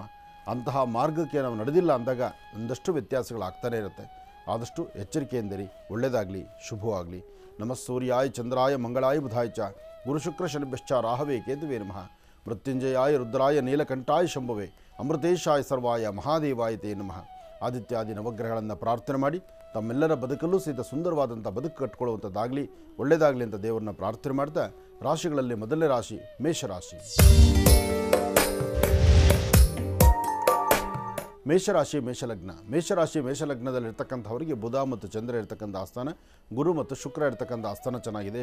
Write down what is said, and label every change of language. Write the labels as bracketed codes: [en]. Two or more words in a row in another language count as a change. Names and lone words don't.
[kn] ಅಂತಹ ಮಾರ್ಗಕ್ಕೆ ನಾವು ನಡೆದಿಲ್ಲ ಅಂದಾಗ ಒಂದಷ್ಟು ವ್ಯತ್ಯಾಸಗಳಾಗ್ತಾನೆ ಇರುತ್ತೆ. ಆದಷ್ಟು ಎಚ್ಚರಿಕೆಯಿಂದಿರಿ. ಒಳ್ಳೆಯದಾಗಲಿ, ಶುಭವಾಗಲಿ. [sa] ನಮಃ ಸೂರ್ಯಾಯ ಚಂದ್ರಾಯ ಮಂಗಳಾಯ ಬುಧಾಯ ಚ ಗುರು ಶುಕ್ರ ಶನಿಭ್ಯಶ್ಚ ರಾಹವೇ ಕೇತುವೇ ನಮಃ. ಮೃತ್ಯುಂಜಯಾಯ ರುದ್ರಾಯ ನೀಲಕಂಠಾಯ ಶಂಭವೇ ಅಮೃತೇಶಾಯ ಸರ್ವಾಯ ಮಹಾದೇವಾಯ ತೇ ನಮಃ. [kn] ಆದಿತ್ಯಾದಿ ನವಗ್ರಹಗಳನ್ನು ಪ್ರಾರ್ಥನೆ ಮಾಡಿ ತಮ್ಮೆಲ್ಲರ ಬದುಕಲ್ಲೂ ಸಹಿತ ಸುಂದರವಾದಂಥ ಬದುಕು ಕಟ್ಕೊಳ್ಳುವಂಥದ್ದಾಗಲಿ, ಒಳ್ಳೆಯದಾಗಲಿ ಅಂತ ದೇವರನ್ನ ಪ್ರಾರ್ಥನೆ ಮಾಡ್ತಾ ರಾಶಿಗಳಲ್ಲಿ ಮೊದಲನೇ ರಾಶಿ ಮೇಷರಾಶಿ. ಮೇಷರಾಶಿ ಮೇಷಲಗ್ನದಲ್ಲಿರ್ತಕ್ಕಂಥವರಿಗೆ ಬುಧ ಮತ್ತು ಚಂದ್ರ ಇರತಕ್ಕಂಥ ಆಸ್ಥಾನ, ಗುರು ಮತ್ತು ಶುಕ್ರ ಇರತಕ್ಕಂಥ ಆಸ್ಥಾನ ಚೆನ್ನಾಗಿದೆ.